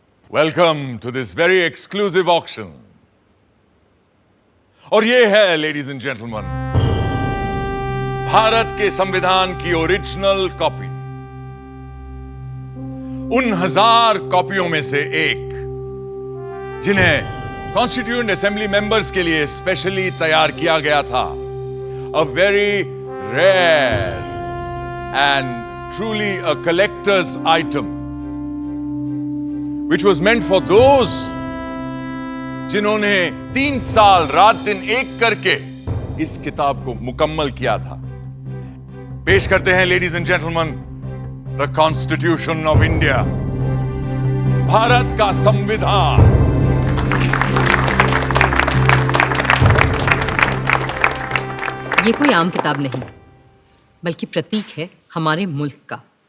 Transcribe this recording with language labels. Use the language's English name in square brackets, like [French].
[English] Welcome to this very exclusive auction. [Hindi] और ये है, लेडीज एंड जेंटलमैन, भारत के संविधान की ओरिजिनल कॉपी। उन 1000 कॉपियों में से एक जिन्हें कॉन्स्टिट्यूएंट असेंबली मेंबर्स के लिए स्पेशली तैयार किया गया था। [English] A very rare and truly a collector's item, which was meant for those [Hindi] जिन्होंने 3 साल रात दिन एक करके इस किताब को मुकम्मल किया था। पेश करते हैं ladies and gentleman, the constitution of India, Bharat का संविधान। ये कोई आम किताब नहीं, बल्कि प्रतीक है हमारे मुल्क का।